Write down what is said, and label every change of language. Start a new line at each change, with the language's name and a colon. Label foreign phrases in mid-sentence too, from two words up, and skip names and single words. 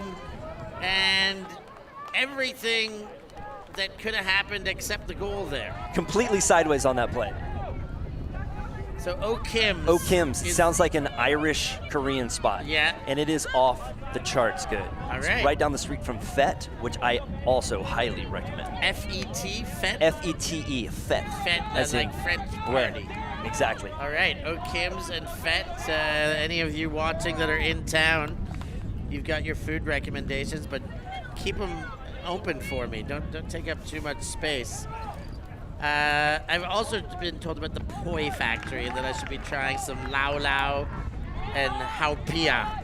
English: And everything that could have happened except the goal there. Completely sideways on that play. So O'Kim's. O'Kim's sounds like an Irish Korean spot. Yeah. And it is off the charts good. All it's right. right down the street from Fete, which I also highly recommend. F-E-T, Fete? F-E-T-E, Fete. Fete, as like French party. Exactly. All right, O'Kim's and Fete. Any of you watching that are in town, you've got your food recommendations, but keep them open for me. Don't take up too much space. I've also been told about the Poi Factory and that I should be trying some Lau Lau and Haupia.